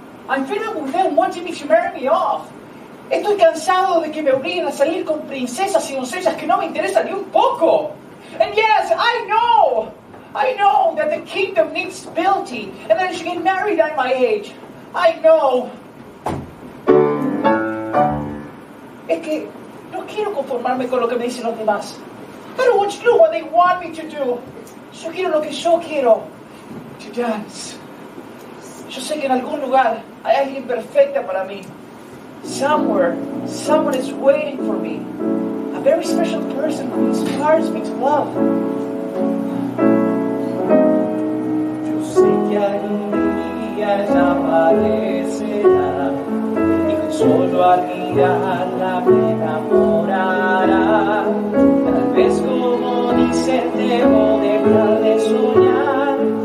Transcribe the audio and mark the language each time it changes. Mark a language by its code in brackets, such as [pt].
[en] I'm fed up with them wanting me to marry me off. [es] Estoy cansado de que me obliguen a salir con princesas y doncellas que no me interesan ni un poco. [en] And yes, I know that the kingdom needs stability and that I should get married at my age. I know. [es] Es que no quiero conformarme con lo que me dicen los demás. [en] I don't want to do what they want me to do. [es] Yo quiero lo que yo quiero. [en] To dance. [es] Yo sé que en algún lugar hay alguien perfecta para mí. [en] Somewhere, someone is waiting for me. A very special person who inspires me to love. [es] Yo sé que algún día ella aparecerá y con solo al mirarla me enamorará. Tal vez como dicen debo dejar de soñar.